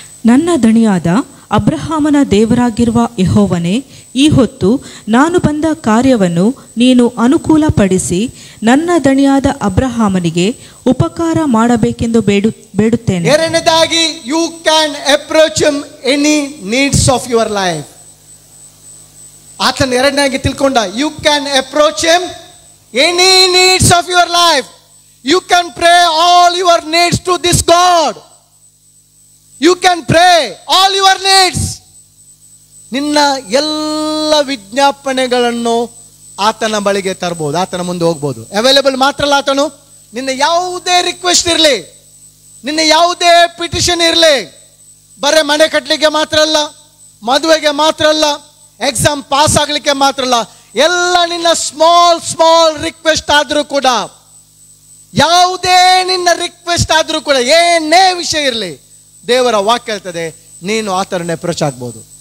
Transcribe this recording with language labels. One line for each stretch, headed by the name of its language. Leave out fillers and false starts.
Kannada: ನನ್ನ ದಣಿಯಾದ ಅಬ್ರಹಾಮನ ದೇವರಾಗಿರುವ ಯೆಹೋವನೇ, ಈ ಹೊತ್ತು ನಾನು ಬಂದ ಕಾರ್ಯವನ್ನು ನೀನು ಅನುಕೂಲಪಡಿಸಿ ನನ್ನ ದಣಿಯಾದ ಅಬ್ರಹಾಮನಿಗೆ ಉಪಕಾರ ಮಾಡಬೇಕೆಂದು ಬೇಡುತ್ತೇನೆ. ಎರಡನೇದಾಗಿ,
English: You can approach him any needs of your life.
Kannada: ಆತನ ಎರಡನೇದಾಗಿ ತಿಳ್ಕೊಂಡ,
English: You can approach him any needs of your life. You can pray all your needs to this God. You can pray all your needs.
Kannada: ನಿನ್ನ ಎಲ್ಲ ವಿಜ್ಞಾಪನೆಗಳನ್ನು ಆತನ ಬಳಿಗೆ ತರಬಹುದು, ಆತನ ಮುಂದೆ ಹೋಗ್ಬೋದು. ಅವೈಲೇಬಲ್ ಮಾತ್ರ ಅಲ್ಲ, ಆತನು ನಿನ್ನ ಯಾವುದೇ ರಿಕ್ವೆಸ್ಟ್ ಇರಲಿ, ನಿನ್ನ ಯಾವುದೇ ಪಿಟಿಷನ್ ಇರಲಿ, ಬರೇ ಮನೆ ಕಟ್ಟಲಿಕ್ಕೆ ಮಾತ್ರ ಅಲ್ಲ, ಮದುವೆಗೆ ಮಾತ್ರ ಅಲ್ಲ, ಎಕ್ಸಾಮ್ ಪಾಸ್ ಆಗಲಿಕ್ಕೆ ಮಾತ್ರ ಅಲ್ಲ, ಎಲ್ಲ ನಿನ್ನ ಸ್ಮಾಲ್ ರಿಕ್ವೆಸ್ಟ್ ಆದರೂ ಕೂಡ, ಯಾವುದೇ ನಿನ್ನ ರಿಕ್ವೆಸ್ಟ್ ಆದರೂ ಕೂಡ, ಏನೇ ವಿಷಯ ಇರಲಿ, ದೇವರ ವಾಕ್ಯ ಹೇಳ್ತದೆ ನೀನು ಆತರನ್ನೇ ಅಪ್ರೋಚ್ ಆಗ್ಬೋದು.